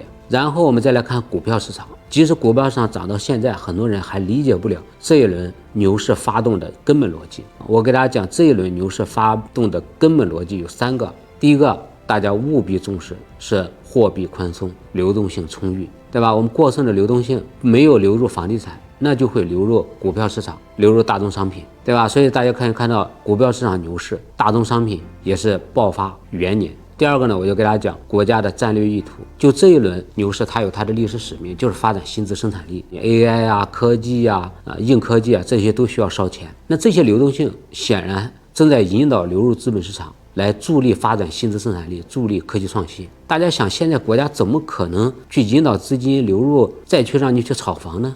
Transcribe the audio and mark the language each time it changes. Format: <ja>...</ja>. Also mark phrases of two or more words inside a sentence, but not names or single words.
<zh>然後我們再來看股票市場，即使股票市場漲到現在，很多人還理解不了這一輪牛市發動的根本邏輯。我給大家講這一輪牛市發動的根本邏輯有3個。第一個，大家務必重視是貨幣寬鬆，流動性充裕。對吧？我们过剩的流动性没有流入房地产，那就会流入股票市场，流入大宗商品，对吧？所以大家可以看到股票市场牛市，大宗商品也是爆发元年。第二个呢，我就给大家講國家的戰略意圖。就這一輪牛市，它有它的歷史使命，就是發展新質生產力 ，AI 啊、科技啊、硬科技啊，這些都需要燒錢。那這些流動性顯然正在引導流入資本市場，來助力發展新質生產力，助力科技創新。大家想，現在國家怎麼可能去引導資金流入，再去讓你去炒房呢？</zh>